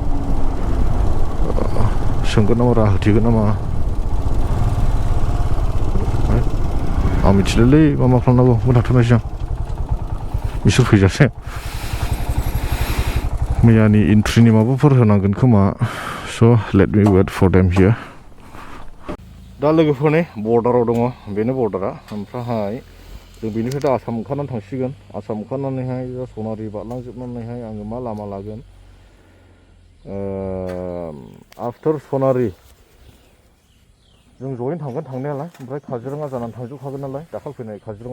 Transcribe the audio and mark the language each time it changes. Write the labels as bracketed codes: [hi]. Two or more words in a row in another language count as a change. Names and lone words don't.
[brx] सोंगोन नामा राहा होथेगोन नामा आं मिथिलालै मा खालामनांगौ थाथ'नायसै आं बिसोर फैजासे मैयानि एन्ट्रिनि माबाफोर होनांगोन खोमा स' [en] let me wait for them here [brx] दा लोगोफोरनि बर्डाराव दङ बेनो बर्डारा ओमफ्रायहाय जों बेनिफ्राय दा आसाम ओंखारनानै थांसिगोन आसाम ओंखारनानैहाय दा सनारि बारलांजोबनानैहाय आङो मा लामा लागोन आफ्टार सनारि जों जयैनो थांगोन थांनायालाय ओमफ्राय काजिरङा जानानै थांजोबखागोन नालाय दाखालि फैनाय काजिरङा